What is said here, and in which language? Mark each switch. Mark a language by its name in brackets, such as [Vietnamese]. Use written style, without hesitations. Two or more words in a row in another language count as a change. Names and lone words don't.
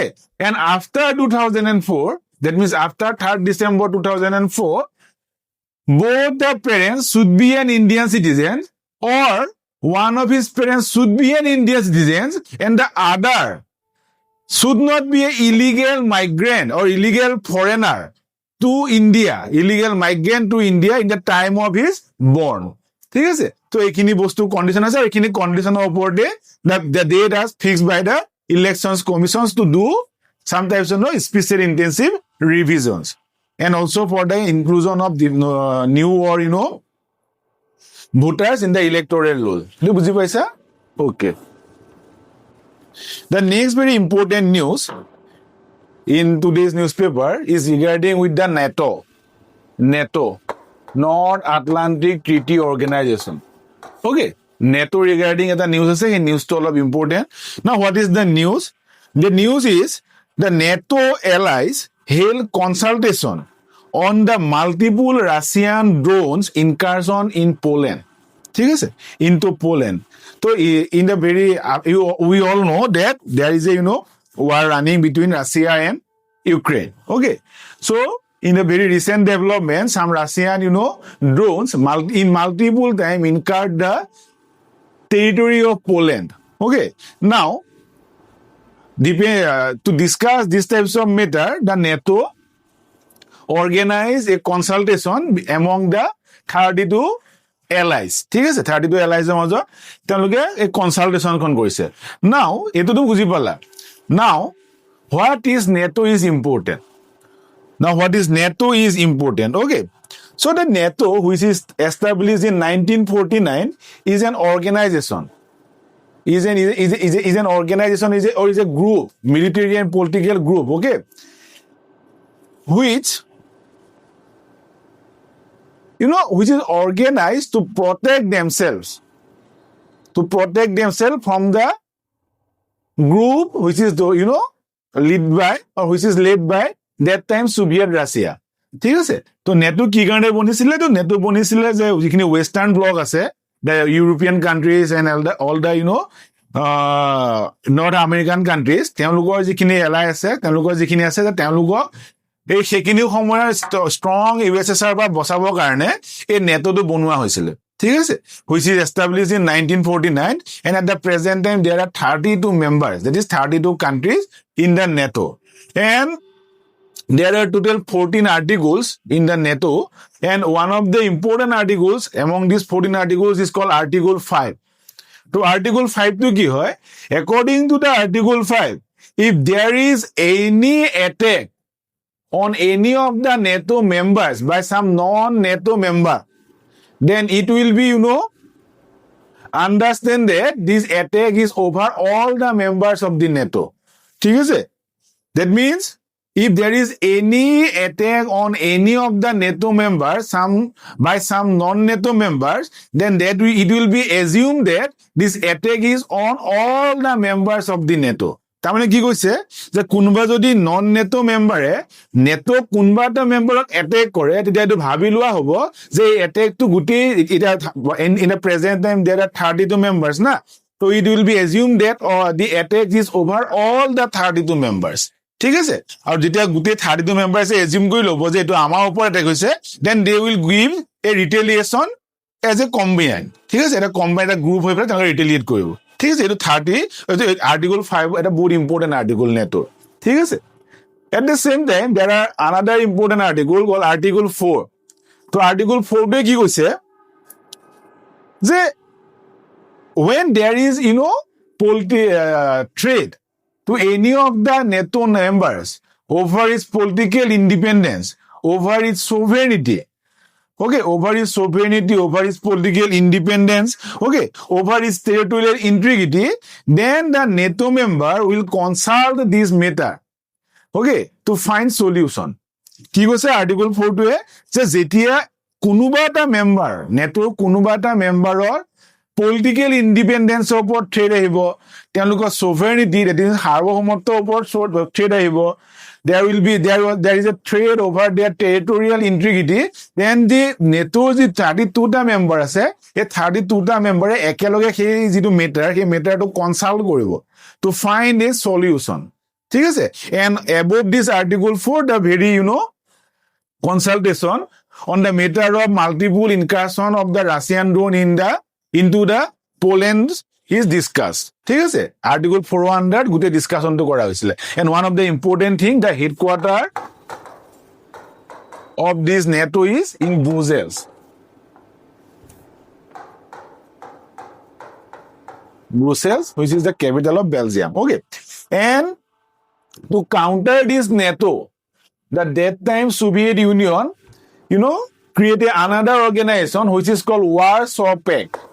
[English] And after 2004, that means after 3rd December 2004, both the parents should be an Indian citizen or one of his parents should be an Indian citizen and the other should not be an illegal migrant or illegal foreigner to India, illegal migrant to India in the time of his born. [Assamese] ঠিক আছে, তো এইখিনি বস্তু কন্ডিশন আছে, এইখিনি কন্ডিশনৰ ওপৰতে [English] the date as fixed by the elections commissions to do some types of special intensive revisions, and also for the inclusion of the new or voters in the electoral roll. You [Assamese] বুজি পাইছা? [English] Okay. The next very important news in today's newspaper is regarding with the NATO, North Atlantic Treaty Organization. Okay, NATO regarding the news is a news to all of important. Now, what is the news? The news is the NATO allies held consultation on the multiple Russian drones incursion in Poland. [Assamese] ঠিক আছে, [English] into Poland. So in the very we all know that there is a war running between Russia and Ukraine. Okay, so in a very recent development, some Russian, drones in multiple time incurred the territory of Poland. Okay, now to discuss these types of matter, the NATO organized a consultation among the 32 allies. [Assamese] ঠিক আছে, 32 allies মাজত তেওঁলোকে এই কনসালটেশনখন কৰিছে. Now এটোটো বুজি পালা. [English] Now what is NATO is important. Now what is NATO is important. Okay. So the NATO, which is established in 1949, is an organization. Is an organization, or is a group, military and political group, okay, which which is organized to protect themselves from the group which is led by that time Soviet Russia. [Assamese] ঠিক আছে, তো নেটো কি কাৰণে বনিছিলে? তো নেটো বনিছিলে যে যিখিনি [English] western block [Assamese] আছে, [English] the European countries and all the North American countries, [Assamese] তেওঁলোকৰ যিখিনি এলাই আছে, তেওঁলোকৰ যিখিনি আছে, তেওঁলোকক এই সেইখিনি সময়ৰ ষ্ট্ৰং USSR পৰা বচাবৰ কাৰণে এই নেটোটো বনোৱা হৈছিল. ঠিক আছে, [English] which is established in 1949, and at the present time there are 32 members, that is 32 countries in the NATO, and there are total 14 articles in the NATO, and one of the important articles among these 14 articles is called Article 5. [Assamese] So Article 5 তো কি হয়? [English] According to the Article 5, if there is any attack on any of the NATO members by some non-NATO member, then it will be, understand that this attack is over all the members of the NATO. [Assamese] ঠিক আছে? [English] That means if there is any attack on any of the NATO members by some non-NATO members, then it will be assumed that this attack is on all the members of the NATO. [Assamese] তাৰমানে কি কৈছে যে কোনোবা যদি [English] non NATO [Assamese] মেম্বাৰে নেটো কোনোবা এটা মেম্বাৰক এটেক কৰে, তেতিয়া এইটো ভাবি লোৱা হ'ব যে এই এটেকটো গোটেই এটা [English] in the present time there are 32 members [Assamese] না, তো [English] it will be assume that the attack is over all the 32 members. [Assamese] ঠিক আছে, আৰু যেতিয়া গোটেই 32 মেম্বাৰ্সে এজিউম কৰি ল'ব যে এইটো আমাৰ ওপৰত এটেক হৈছে, [English] then they will give a retaliation as a combine. [Assamese] ঠিক আছে, এটা কম্বাইন এটা গ্ৰুপ হৈ পেলাই তেওঁলোকে ৰিটেলিয়েট কৰিব. ঠিক আছে, এইটো 30 আৰ্টিকল 5 এটা বহুত [English] important article [Assamese] নেটোৰ. ঠিক আছে, [English] at the same time there are another important article call article 4. [Assamese] তো আৰ্টিকল 4টোৱে কি কৈছে যে [English] when there is trade to any of the NATO members over its political independence, over its sovereignty, okay, over its sovereignty, over its political independence, okay, over its territorial integrity, then the NATO member will consult this matter, okay, to find solution. [Assamese] কি কৈছে আৰ্টিকল 4টোৱে যে যেতিয়া কোনোবা এটা মেম্বাৰ, নেটোৰ কোনোবা এটা মেম্বাৰৰ [English] political independence [Assamese] ওপৰত থ্ৰেট আহিব, তেওঁলোকৰ সোভেৰেনিটি, [English] that is [Assamese] সাৰ্বভৌমত্বৰ ওপৰত থ্ৰেট আহিব, [English] there is a threat over their territorial integrity, then the NATO [Assamese] যি 32টা মেম্বাৰ আছে, এই 32টা মেম্বাৰে একেলগে সেই যিটো মেটাৰ, সেই মেটাৰটো কনসাল্ট কৰিব [English] to find a solution. [Assamese] ঠিক আছে, [English] and above this article 4, the very consultation on the matter of multiple incursion of the Russian drone into the Poland is discussed. [Assamese] ঠিক আছে, আৰ্টিকল 400 গোটেই ডিসকাশনটো কৰা হৈছিল. [English] And one of the important thing, the headquarter of this NATO is in Brussels. Brussels, which is the capital of Belgium. Okay, and to counter this NATO, the that time Soviet Union, created another organization which is called Warsaw Pact.